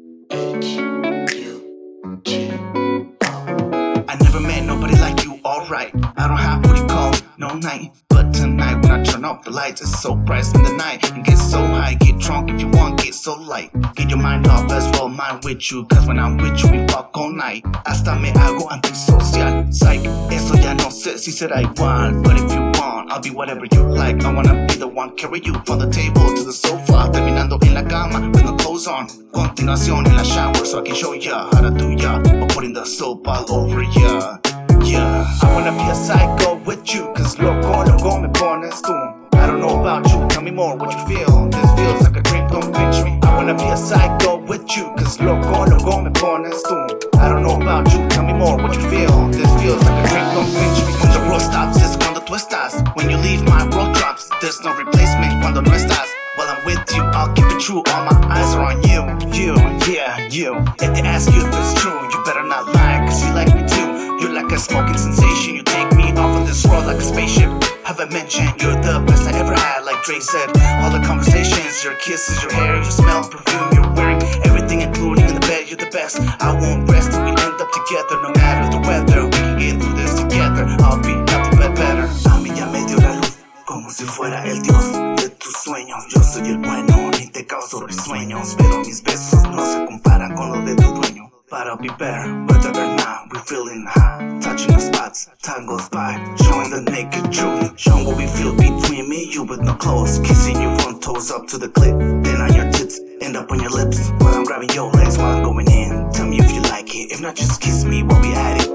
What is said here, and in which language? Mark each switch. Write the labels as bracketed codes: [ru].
[en] H-U-G-O. I never met nobody like you, alright. I don't have what you call no night. But tonight, when I turn off the lights, it's so bright in the night. And get so high, get drunk if you want, get so light. Get your mind off, let's roll mine with you. Cause when I'm with you, we fuck all night. [es] Hasta me hago antisocial. Psych, eso ya no sé si será igual. [en] But if you want, I'll be whatever you like. I wanna be the one carry you from the table to the sofa. [es] Terminando en la cama, [en] with no clothes on. [es] Continuación en la [en] shower, so I can show ya how to do ya. I'm putting the soap all over ya. Yeah, I wanna be a psycho with you. Cause [es] loco, loco, me pones tú. [en] I don't know about you, tell me more what you feel. This feels like a dream, don't pinch me. I wanna be a psycho with you. Cause [es] loco, loco, me pones tú. [en] I don't know about you, tell me more what you feel. This feels like a dream, don't pinch me. [es] Cuando [en] the world stops, [es] es cuando tú estás. [en] When you leave, my world drops. There's no replacement [es] cuando no estás. [en] While I'm with you, I'll keep it true. All my eyes are on you, you, yeah, you. If they ask you if it's true, you better not lie. Cause you like me too. You're like a smoking sensation. You take me off of this world like a spaceship. Haven't mentioned you're the best I ever had. Like Drake said, all the conversations, your kisses, your hair, your smell, perfume, you're wearing everything, including in the bed. You're the best. I won't rest till we end up together. No matter the weather, we can get through this together. I'll be nothing but better. [es] A mí ya me dio la luz como si fuera el dios de tus sueños. Yo soy el bueno y te causo risueños. Pero mis besos no se comparan con los de tu dueño. [en] But I'll be better, better than now. We're feeling high, touching the spots, time goes by. Showing the naked truth, showing what we feel between me, you with no clothes. Kissing you from toes up to the clip, then on your tits, end up on your lips. While I'm grabbing your legs, while I'm going in, tell me if you like it. If not, just kiss me while we at it.